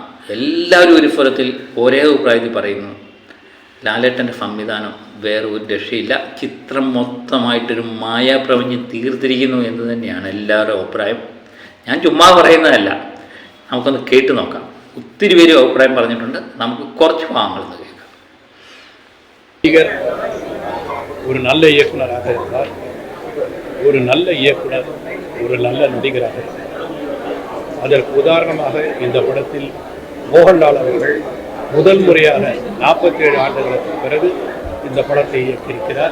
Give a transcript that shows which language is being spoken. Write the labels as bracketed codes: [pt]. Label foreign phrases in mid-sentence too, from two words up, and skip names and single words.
[ml] എല്ലാവരും ഒരു സ്വരത്തിൽ ഒരേ അഭിപ്രായത്തിൽ പറയുന്നു, ലാലേട്ടൻ്റെ സംവിധാനം വേറെ ഒരു രക്ഷയില്ല, ചിത്രം മൊത്തമായിട്ടൊരു മായാപ്രപഞ്ചം തീർത്തിരിക്കുന്നു എന്ന് തന്നെയാണ് എല്ലാവരുടെ അഭിപ്രായം. ഞാൻ ചുമ്മാ പറയുന്നതല്ല, നമുക്കൊന്ന് കേട്ട് നോക്കാം. ഒത്തിരി പേര് അഭിപ്രായം പറഞ്ഞിട്ടുണ്ട്. നമുക്ക് കുറച്ച് ഭാഗങ്ങൾ കേൾക്കാം. [ta] ஒரு நல்ல இயக்குனராக இருந்தார், ஒரு நல்ல இயக்குனர் ஒரு நல்ல நடிகராக இருந்தார். அதற்கு உதாரணமாக இந்த படத்தில் மோகன்லால் அவர்கள் முதல் முறையான 47 ஆண்டுகளுக்கு பிறகு இந்த படத்தை இயக்கியிருக்கிறார்.